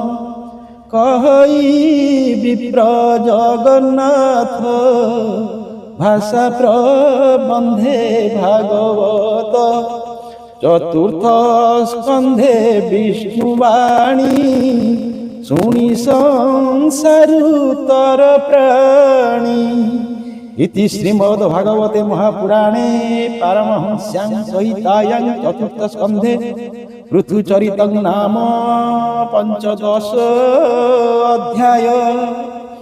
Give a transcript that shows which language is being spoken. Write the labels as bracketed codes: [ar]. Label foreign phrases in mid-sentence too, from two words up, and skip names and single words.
[or] କହି ବିପ୍ର ଜଗନ୍ନାଥ ଭାଷା ପ୍ରବନ୍ଧେ ଭାଗବତ। ଚତୁର୍ଥ ସ୍କନ୍ଧେ ବିଷ୍ଣୁବାଣୀ ଶୁଣି ସଂସାରୁତର ପ୍ରାଣୀ। [sa] इति श्रीमद् भागवते महापुराणे पारमहंस्यां संहितायां चतुर्थ स्कन्धे पृथुचरितं नाम 15 अध्याय।